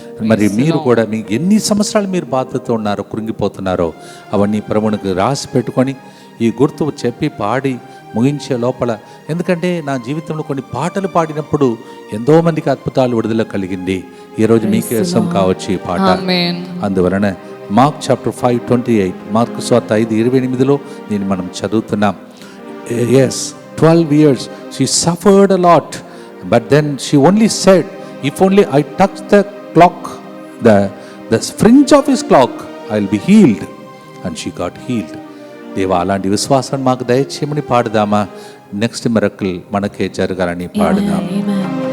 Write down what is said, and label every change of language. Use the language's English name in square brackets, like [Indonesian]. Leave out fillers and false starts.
[Telugu] మరి మీరు కూడా మీకు ఎన్ని సంవత్సరాలు మీరు బాధతో ఉన్నారో, కృంగిపోతున్నారో అవన్నీ ప్రభువునికి రాసి పెట్టుకొని ఈ గుర్తు చెప్పి పాడి ముగించే లోపల, ఎందుకంటే నా జీవితంలో కొన్ని పాటలు పాడినప్పుడు ఎంతో మందికి అద్భుతాలు విడుదల కలిగింది. ఈరోజు మీకు కోసం కావచ్చు ఈ పాట. Amen. అందువలన మార్క్ చాప్టర్ 5:28, మార్కు సువార్త 5:28లో దీన్ని మనం చదువుతున్నాం. [English] Yes, 12 years she suffered a lot, but then she only said, if only I touch the clock, the fringe of his clock, I'll be healed. And she got healed. [Telugu] దేవా, అలాంటి విశ్వాసాన్ని మాకు దయచేయమని పాడుదామా. [English] next miracle [Telugu] మనకే జరగాలని పాడుదాం. Amen.